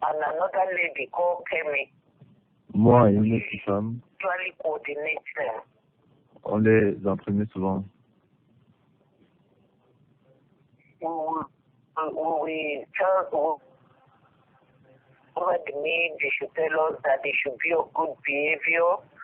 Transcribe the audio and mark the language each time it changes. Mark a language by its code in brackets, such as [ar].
[en] and another lady called Kemi [fr] Moi et une autre femme, [en] usually coordinate them. [fr] on les entraînait souvent. [en] We tell over the need, they should tell us that they should be of good behavior.